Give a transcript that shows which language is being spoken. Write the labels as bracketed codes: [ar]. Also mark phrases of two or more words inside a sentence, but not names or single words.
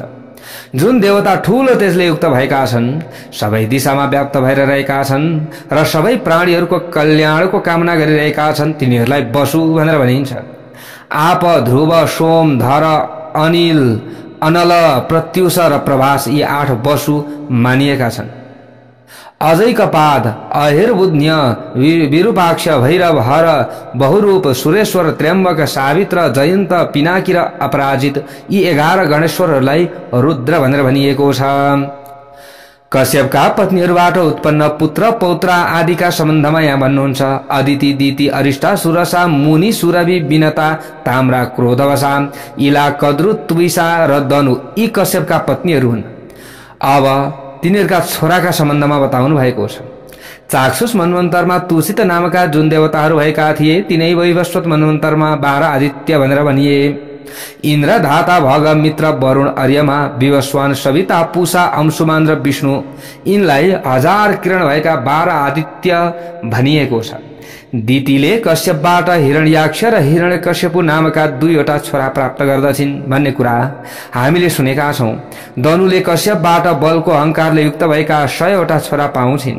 [ne] जुन देवता ठूलो तेजले युक्त भएका छन्, सबै दिशामा व्याप्त भएर रहेका छन् र सबै प्राणीहरूको कल्याणको कामना गरिरहेका छन्, तिनीहरूलाई वसु भनेर भनिन्छ। आप, ध्रुव, सोम, धर, अनिल, अनल, प्रत्युष र प्रभास यी 8 वसु मानिएका छन्। अजय कपाद, अहिर्बुध्य, विरूपाक्ष, भैरव, हर, बहुरूप, सुरेश्वर, त्र्यम्बक, सावित्र, जयन्त, पिनाकी र अपराजित यी 11 गणेश्वरहरूलाई रुद्र भनेर भनिएको छ। कश्यपका पत्नीहरूबाट उत्पन्न पुत्र पौत्र आदिका सम्बन्धमा यहाँ भन्नुहुन्छ। अदिति, दिति, अरिष्टा, सुरसा, मुनि, सुरभि, विनता, ताम्रा, क्रोधवसा, इला, कद्रु, तुबिसा र दनु यी कश्यपका पत्नीहरू हुन्। अब तिनीहरूका छोराका सम्बन्धमा बताउनु भएको छ। चाक्षुष मन्वन्तरमा तुषित नामका जुन देवताहरू भएका थिए, तिनै वैवस्वत मन्वन्तरमा 12 आदित्य भनेर भनिए। इन्द्र, धाता, भग, मित्र, वरुण, अर्यमा, विवस्वान, सविता, पूषा, अंशुमान र विष्णु यिनलाई 1000 किरण भएका 12 आदित्य भनिएको छ। दितिले कश्यपबाट हिरण्याक्ष र हिरण्यकश्यपु नामका 2 वटा छोरा प्राप्त गर्दछिन् भन्ने कुरा हामीले सुनेका छौं। दनुले कश्यपबाट बलको अहंकारले युक्त भएका 100 वटा छोरा पाउँछिन्।